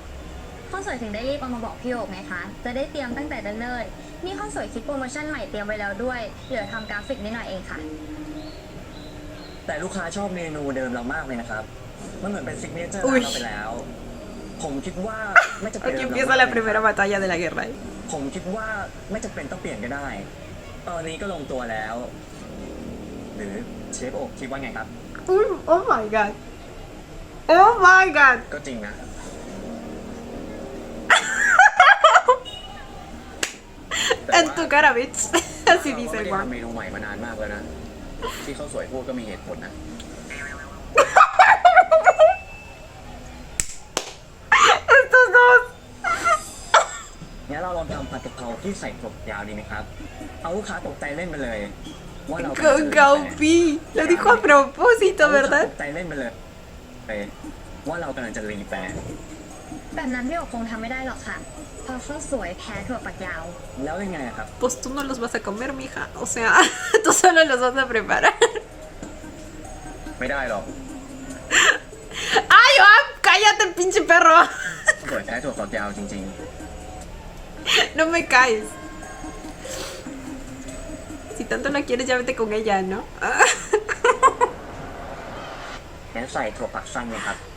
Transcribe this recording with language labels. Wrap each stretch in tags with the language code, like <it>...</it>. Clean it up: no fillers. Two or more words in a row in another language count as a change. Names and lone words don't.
<th>ข้าวสวยถึงได้รีบเอามาบอกพี่โอกไงคะ จะได้เตรียมตั้งแต่เนิ่นๆนี่ข้าวสวยคิดโปรโมชั่นใหม่เตรียมไว้แล้วด้วย เหลือทำกราฟิกนิดหน่อยเองค่ะ แต่ลูกค้าชอบเมนูเดิมเรามากเลยนะครับ มันเหมือนเป็นซิกเนเจอร์ อุ๊ ร้าย นเราไปแล้ว ผมคิดว่าไม่จะเป็น</th> <es>Aquí empieza la primera batalla de la guerra.</es> <th>ผมคิดว่าไม่จำเป็นต้องเปลี่ยนก็ได้ ตอนนี้ก็ลงตัวแล้ว หรือเชฟโอ๊คคิดว่าไงครับ</th> <en>Oh my god. Oh my god.</en> <th>ก็จริงนะ</th> <es>En tu cara, bitch. Así</es> <th>เราก็</th> <es>dice</es> <th>ไม่</th> <es>el</es> <th>ได้</th> <es>Juan.</es> <th>ทำเมนูใหม่มานานมากแล้วนะ ที่เขาสวยพูดก็มีเหตุผลนะ</th> <es>Estos dos.</es> <th>งั้นเราลองทำผัดกะเพราที่ใส่ถั่วยาวดีไหมครับ เอาลูกค้าตกใจเล่นไปเลย ว่าเรา</th> <es>Con Gaupi. Lo dijo a propósito,</es> <th>เอาลูกค้า</th> <es>¿verdad?</es> <th>ตกใจเล่นไปเลยว่าเรากำลังจะรีแฟร์ แบบนั้นพี่โอกคงทำไม่ได้หรอกค่ะ เพราะข้าวสวยแพ้ถั่วฝักยาว แล้วยังไงอะครับ</th> <es>Pues tú no los vas a comer, mija. O sea, tú solo los vas a preparar.</es> <th>ไม่ได้หรอก</th> <es>¡Ay, Juan! ¡Cállate, pinche perro!</es> <th>สวยแพ้ถั่วฝักยาวจริง</th> <es>No me caes. Si tanto la quieres, ya vete con ella, ¿no?</es> <th>ๆงั้นใส่ถั่วฝักสั้นไหมครับ</th>